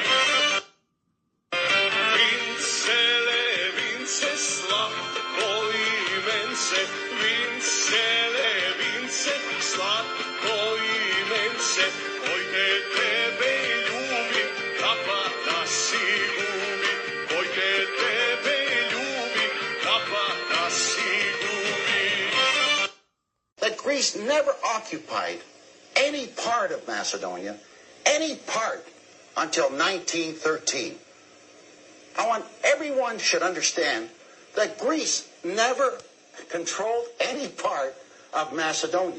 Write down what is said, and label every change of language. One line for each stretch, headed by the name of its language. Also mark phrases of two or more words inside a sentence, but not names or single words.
Macedonian: Винцеле, винце сладко именце, винцеле, винце сладко именце, кој ке тебе љуби, капа да си губи. Кој ке тебе љуби, капа да си губи.
English: That Greece never occupied any part of Macedonia, any part, until 1913. I want everyone should understand that Greece never controlled any part of Macedonia.